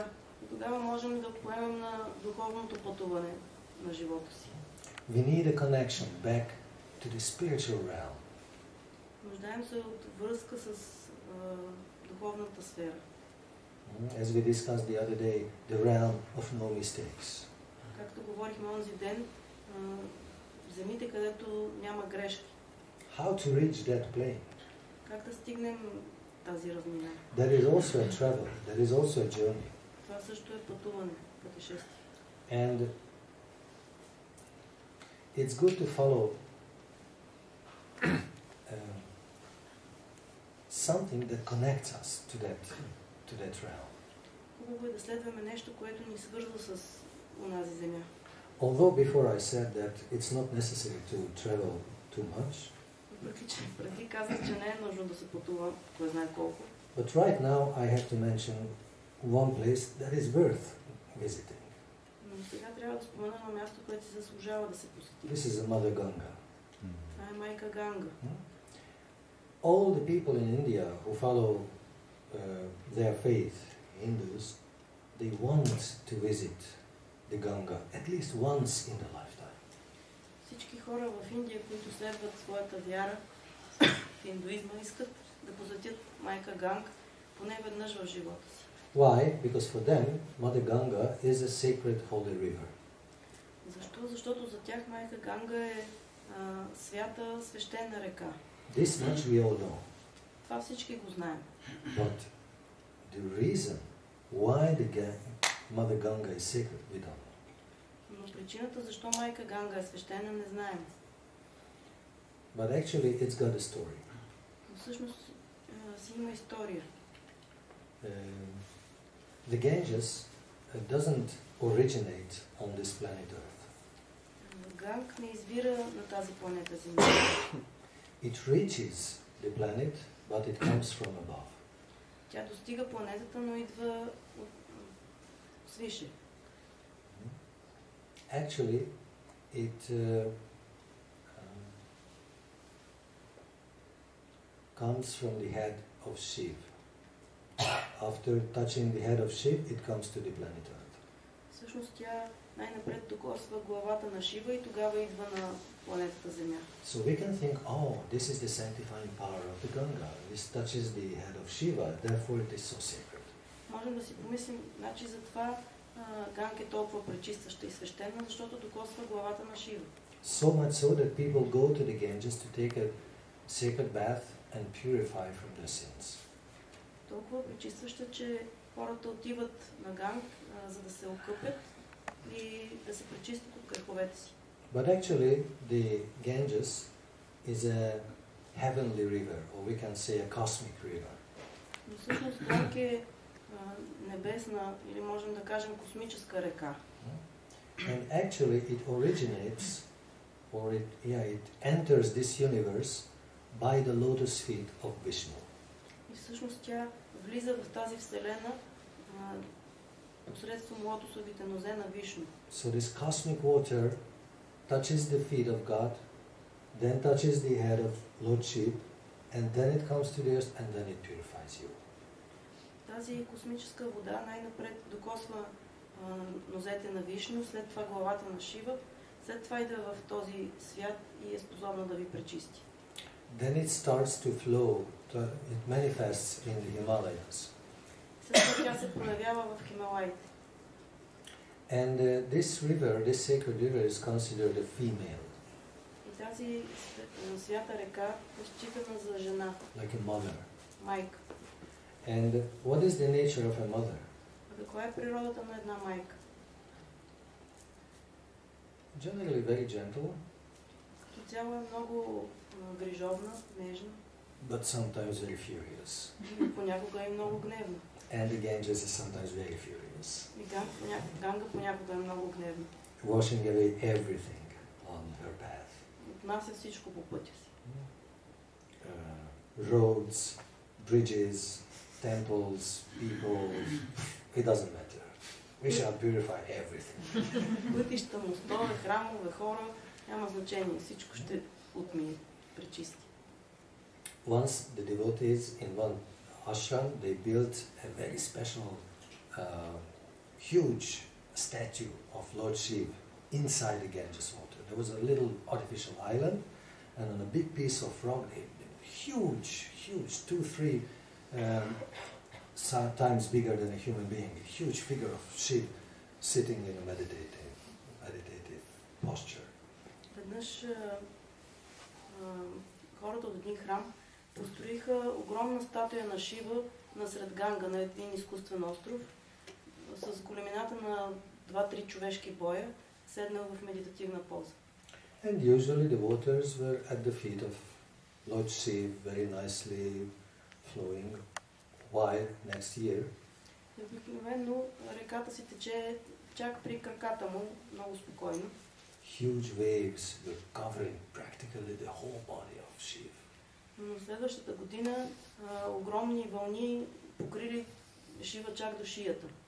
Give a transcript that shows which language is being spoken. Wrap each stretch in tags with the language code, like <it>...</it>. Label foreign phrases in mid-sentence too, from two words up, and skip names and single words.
<bg>И тогава можем да поемем на духовното пътуване на живота си.</bg> <en>We need a connection back to the spiritual realm.</en> <bg>Нуждаем се от връзка с духовната сфера.</bg> <en>As we discussed the other day, the realm of no mistakes.</en> <bg>Както говорихме онзи ден, земите, където няма грешки.</bg> <en>How to reach that plane?</en> <bg>Как да стигнем тази равнина?</bg> <en>That is also a travel. That is also a journey.</en> <bg>Това също е пътуване, пътешествие.</bg> <en>And it's good to follow something that connects us to that realm.</en> <bg>Хубаво е да следваме нещо, което ни свързва с онази земя.</bg> <en>Although before I said that it's not necessary to travel too much.</en> <bg>Въпреки че преди казах, че не е нужно да се пътува, кой знае колко.</bg> <en>But right now I have to mention one place that is worth visiting.</en> <bg>Но сега трябва да спомена на място, което си заслужава да се посети.</bg> <en>This is the Mother Ganga.</en> <bg>Това е майка Ганга.</bg> <en>All the people in India who follow their faith, Hindus, they want to visit the Ganga at least once in their lifetime.</en> <bg>Всички хора в Индия, които следват своята вяра в индуизма, искат да посетят майка Ганга поне веднъж в живота си.</bg> <en>Why? Because for them, Mother Ganga is a sacred holy river.</en> <bg>Защо? Защото за тях майка Ганга е свята, свещена река.</bg> <en>This much we all know.</en> <bg>Това всички го знаем.</bg> <en>But the reason why Mother Ganga is sacred, we don't know.</en> <bg>Но причината защо майка Ганга е свещена не знаем.</bg> <en>But actually it's got a story.</en> <bg>Но всъщност си има история.</bg> <en>The Ganges doesn't originate on this planet Earth.</en> <bg>Ганг не извира на тази планета Земя.</bg> <en>It reaches the planet, but it comes from above.</en> <bg>Тя достига планетата, но идва от свише.</bg> <en>Actually, it comes from the head of Shiva. After touching the head of Shiva, it comes to the planet Earth.</en> <bg>Всъщност тя най-напред докосва главата на Шива и тогава идва на планетата Земя.</bg> <en>So we can think, oh, this is the sanctifying power of the Ganga. This touches the head of Shiva, therefore it is so sacred.</en> <bg>Можем да си помислим, значи затова Ганг е толкова пречистваща и свещена, защото докосва главата на Шива.</bg> <en>So much so that people go to the Ganges to take a sacred bath and purify from their sins.</en> <bg>Толкова пречистваща, че хората отиват на Ганг, за да се окъпят и да се пречистят от греховете си.</bg> <en>But actually, the Ganges is a heavenly river, or we can say a cosmic river.</en> <bg>Но всъщност Ганг е небесна, или можем да кажем космическа река.</bg> <en>And actually it originates, or it enters this universe by the lotus feet of Vishnu.</en> <bg>И всъщност тя влиза в тази вселена посредством лотосовите нозе на Вишну.</bg> <en>So this cosmic water touches the feet of God, then touches the head of Lord Shiva, and then it comes to the earth, and then it purifies you.</en> <bg>Тази космическа вода най-напред докосва нозете на Вишну, след това главата на Шива, след това идва в този свят и е способна да ви пречисти.</bg> <en>Then it starts to flow, it manifests in the Himalayas.</en> <bg>След това тя се проявява в Хималаите.</bg> <en>And this river, this sacred river, is considered a female.</en> <bg>И тази свята река е считана за жена.</bg> <en>Like a mother.</en> <bg>Майка.</bg> <en>And what is the nature of a mother?</en> <bg>Каква е природата на една майка?</bg> <en>Generally very gentle.</en> <bg>Като цяло е много грижовна, нежна.</bg> <en>But sometimes very furious.</en> <bg>Понякога е много гневна.</bg> <en>And the Ganges is sometimes very furious.</en> <bg>И Ганга понякога е много гневна.</bg> <en>Washing away everything on her path.</en> <bg>Отнася всичко по пътя си.</bg> <en>Roads, bridges, temples, people, it doesn't matter. We shall purify everything.</en> <bg>Пътища, мостове, храмове, хора, няма значение. Всичко ще отмие, пречисти.</bg> <en>Once the devotees in one ashram, they built a very special, huge statue of Lord Shiva inside the Ganges water. There was a little artificial island, and on a big piece of rock, huge, 2-3 times bigger than a human being, a huge figure of Shiva sitting in a meditative posture.</en> <bg>Веднъж хората от един храм построиха огромна статуя на Шива насред Ганга, на един изкуствен остров, с големината на 2-3 човешки боя, седнал в медитативна поза.</bg> <en>And usually the waters were at the feet of Lord Shiva, very nicely flowing. While next year,</en> <bg>обикновено реката си тече чак при краката му, много спокойно.</bg> <en>Huge waves were covering practically the whole body of Shiva.</en> <bg>Но следващата година огромни вълни покрили Шива чак до шията.</bg>